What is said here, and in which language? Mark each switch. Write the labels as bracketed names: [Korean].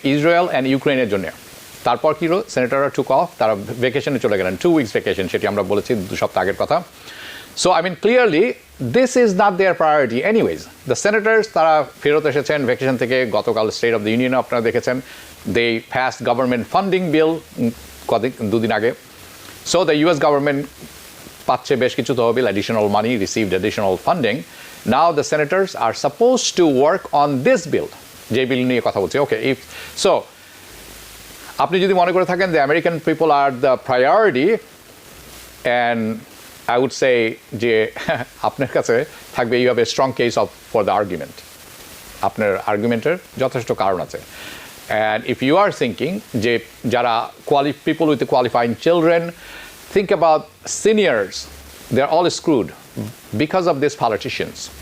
[Bangla] Israel and ইউক্রেনের জন্য। তারপর কী হলো? সেনেটাররা [English] took off, [Bangla] তারা ভ্যাকেশনে চলে গেলেন, [English] 2 weeks [Bangla] ভ্যাকেশন, সেটি আমরা বলেছি 2 সপ্তাহ আগের কথা। [English] So I mean clearly this is not their priority anyways. The senators [Bangla] তারা ফেরত এসেছেন ভ্যাকেশন থেকে গতকাল স্টেট অফ দ্য ইউনিয়ন আপনারা দেখেছেন। [English] They passed government funding bill [Bangla] 2 দিন আগে। [English] So the US government [Bangla] পাচ্ছে বেশ কিছু তহবিল, [English] additional money, received additional funding. Now the senators are supposed to work on this bill, [Bangla] যে বিল নিয়ে কথা বলছি। [English] Okay, so [Bangla] আপনি যদি মনে করে থাকেন [English] the American people are the priority, and I would say [Bangla] যে আপনার কাছে থাকবে, [English] you have a strong case for the argument. [Bangla] আপনার আর্গুমেন্টের যথেষ্ট কারণ আছে। [English] And if you are thinking [Bangla] যে যারা [English] people with qualifying children, think about seniors, they're all screwed because of these politicians.